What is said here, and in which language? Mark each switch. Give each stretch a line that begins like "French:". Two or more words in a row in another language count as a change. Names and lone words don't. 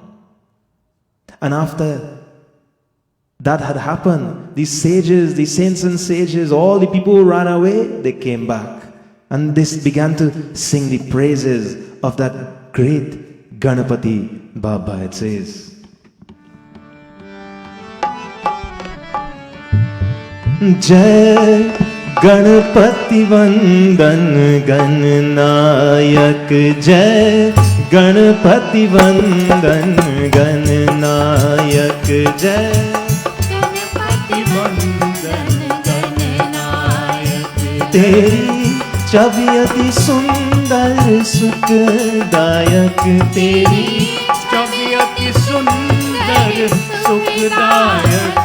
English: And after that had happened, the sages, the saints and sages, all the people who ran away, they came back. And they began to sing the praises of that great Ganapati Baba, it says.
Hindi: जय गणपति वंदन गणनायक, जय गणपति वंदन गणनायक, जय तेरी छवि अति सुंदर सुखदायक, तेरी छवि अति सुंदर सुखदायक।